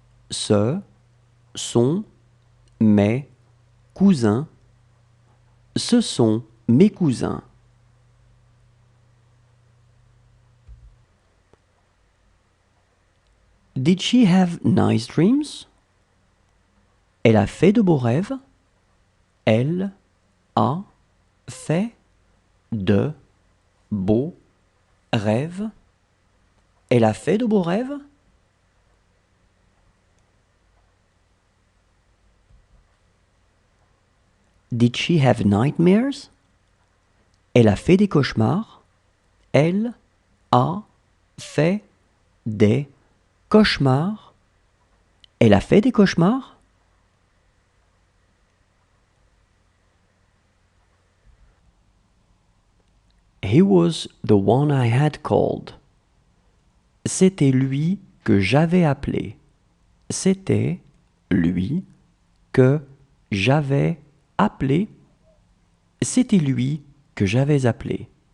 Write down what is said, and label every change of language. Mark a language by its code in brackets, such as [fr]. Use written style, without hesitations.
[fr] Ce sont mes cousins. Ce sont mes cousins. [en] Did she have nice dreams? [fr] Elle a fait de beaux rêves. Elle a fait de beaux rêves. Elle a fait de beaux rêves. [en] Did she have nightmares? [fr] Elle a fait des cauchemars. Elle a fait des cauchemars. Elle a fait des cauchemars. [en] He was the one I had called. [fr] C'était lui que j'avais appelé. C'était lui que j'avais appelé. C'était lui que j'avais appelé.